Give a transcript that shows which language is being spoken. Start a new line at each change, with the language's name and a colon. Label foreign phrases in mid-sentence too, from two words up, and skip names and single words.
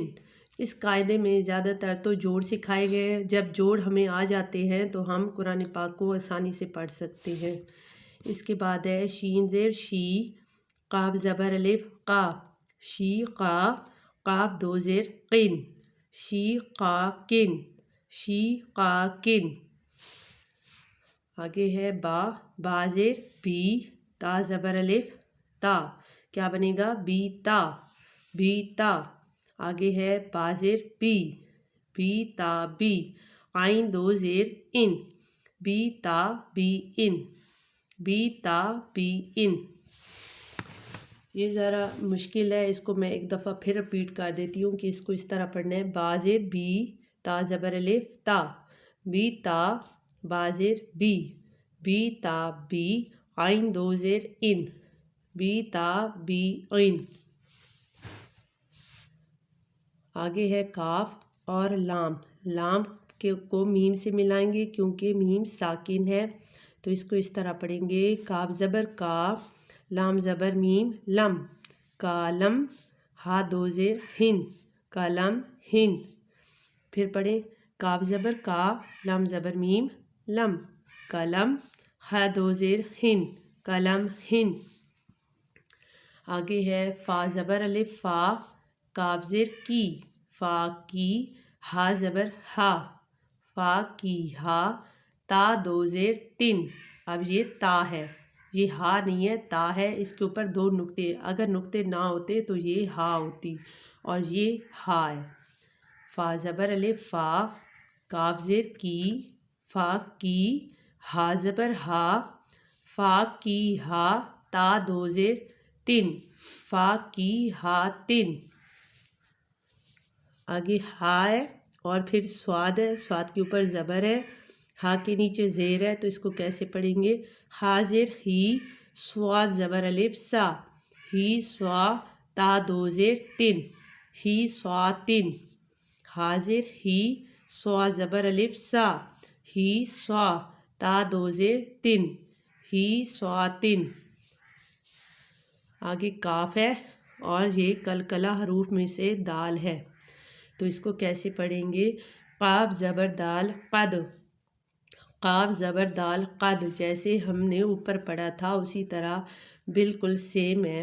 Urdu: اس قاعدے میں زیادہ تر تو جوڑ سکھائے گئے ہیں، جب جوڑ ہمیں آ جاتے ہیں تو ہم قرآن پاک کو آسانی سے پڑھ سکتے ہیں۔ اس کے بعد ہے شین زیر شی قاف زبر الف قا شی قا قاف دو زیر قن شی قا کن شی قا کن۔ آگے ہے با با زیر بی تا زبر الف تا کیا بنے گا بی تا بی تا۔ آگے ہے با زیر بی بی تا بی عین دو زیر ان بی تا بی ان بی تا بی ان۔ یہ ذرا مشکل ہے، اس کو میں ایک دفعہ پھر رپیٹ کر دیتی ہوں کہ اس کو اس طرح پڑھنا ہے۔ با زیر بی تا زبر الف تا بی تا با زیر بی بی تا بی عین دو زیر ان بی تا بی عین۔ آگے ہے کاف اور لام، لام کو میم سے ملائیں گے کیونکہ میم ساکن ہے، تو اس کو اس طرح پڑھیں گے کاف زبر کا لام زبر میم لم کالم ہا دو زیر ہن کالم ہن۔ پھر پڑھیں کاف زبر کا لام زبر میم لم کالم ہا دو زیر ہن کالم ہن۔ آگے ہے فا زبر الف فا کاف زیر کی فا کی ہا زبر ہا فا کی ہا تا دو زیر تن۔ اب یہ تا ہے، یہ ہا نہیں ہے تا ہے، اس کے اوپر دو نقطے، اگر نقطے نہ ہوتے تو یہ ہا ہوتی اور یہ ہا ہے۔ فا زبر الف فا کاف زیر کی فا کی ہا زبر ہا فا کی ہا تا دو زیر تن فا کی ہا تن۔ آگے ہا ہے اور پھر سواد ہے، سواد کے اوپر زبر ہے، ہا کے نیچے زیر ہے، تو اس کو کیسے پڑھیں گے؟ ہا زیر ہی سواد زبر الف سا ہی سوا تا دو زیر تن ہی سوا تن۔ ہا زیر ہی سوا زبر الف سا ہی سوا تا دو زیر تن ہی سوا تن۔ آگے کاف ہے اور یہ کلکلہ حروف میں سے دال ہے، تو اس کو کیسے پڑھیں گے؟ قاف زبر دال قد قاف زبر دال قد، جیسے ہم نے اوپر پڑھا تھا اسی طرح بالکل سیم ہے۔